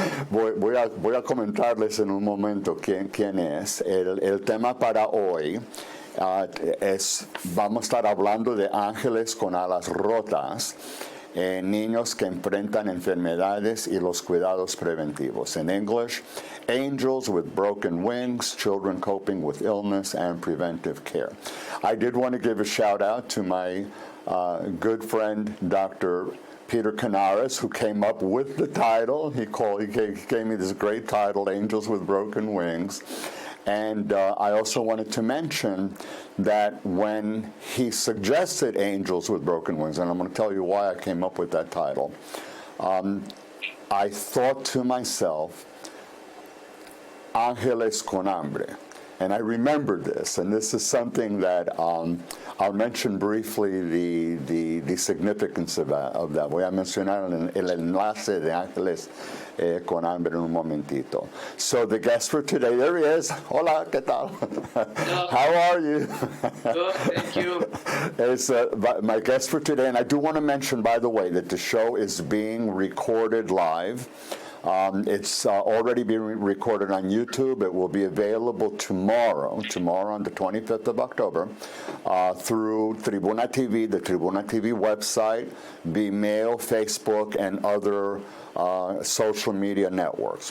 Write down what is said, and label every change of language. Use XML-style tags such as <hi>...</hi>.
<es>Voy a comentarles en un momento quién es. El tema para hoy vamos a estar hablando de ángeles con alas rotas, niños que enfrentan enfermedades y los cuidados preventivos.</es> <en>In English, angels with broken wings, children coping with illness and preventive care. I did want to give a shout out to my good friend, Dr. Peter Canaris, who came up with the title. He gave me this great title, Angels with Broken Wings. And I also wanted to mention that when he suggested Angels with Broken Wings, and I'm going to tell you why I came up with that title, I thought to myself,</en> <es>Ángeles con hambre.</es> <en>And I remembered this, and this is something that I'll mention briefly the significance of that.</en> <es>Voy a mencionar el enlace de ángeles con hambre en un momentito.</es> <en>So the guest for today, there he is.</en> <es>Hola, ¿qué tal?</es> <en>Hello. How are you? Good, thank you. Is my guest for today, and I do want to mention, by the way, that the show is being recorded live. It's already been recorded on YouTube. It will be available tomorrow on the 25th of October, through Tribuna TV, the Tribuna TV website, Vimeo, Facebook, and other social media networks.</en>